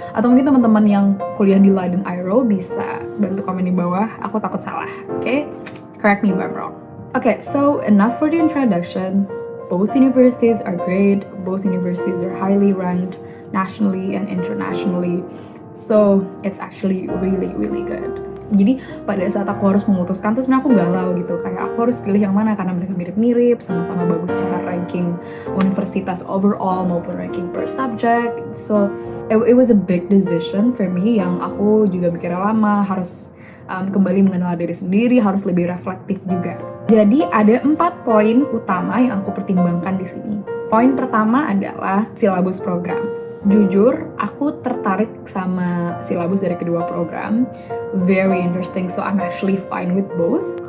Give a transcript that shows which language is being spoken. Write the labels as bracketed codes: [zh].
[id] Atau mungkin teman-teman yang kuliah di Leiden IRO bisa bantu komen di bawah, aku takut salah, okay? [en] Correct me if I'm wrong. Okay, so enough for the introduction. both universities are great, both universities are highly ranked nationally and internationally. So it's actually really really good. [id] Jadi pada saat aku harus memutuskan tuh sebenarnya aku galau gitu, kayak aku harus pilih yang mana karena mereka mirip-mirip, sama-sama bagus secara ranking universitas overall maupun ranking per subject. [en] So it was a big decision for me [id] yang aku juga mikirnya lama, harus kembali mengenal diri sendiri, harus lebih reflektif juga. Jadi ada 4 poin utama yang aku pertimbangkan di sini. Poin pertama adalah silabus program. Jujur, aku tertarik sama silabus dari kedua program. [en] Very interesting, so I'm actually fine with both.